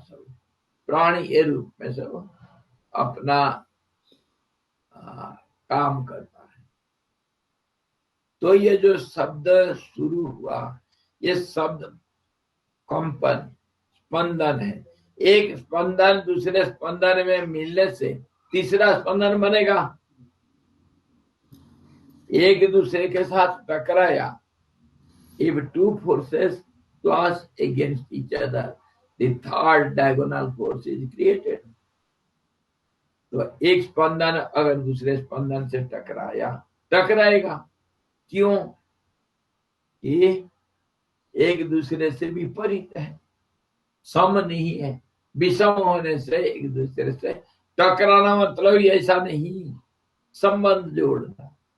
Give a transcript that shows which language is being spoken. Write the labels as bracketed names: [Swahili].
[Hindi] सब प्राण ये रूप में सब अपना काम करता है। तो ये जो शब्द शुरू हुआ, ये शब्द कंपन, स्पंदन है। एक स्पंदन दूसरे स्पंदन में मिलने से तीसरा स्पंदन बनेगा। एक दूसरे के साथ टकराया, [English] if two forces clash against each other, the third diagonal force is created. [Hindi] तो एक स्पंदन अगर दूसरे स्पंदन से टकराया टकराएगा। क्यों? ये एक दूसरे से विपरीत है, सम नहीं है। विषम होने से एक दूसरे से टकराना मतलब ऐसा नहीं, संबंध जोड़ना।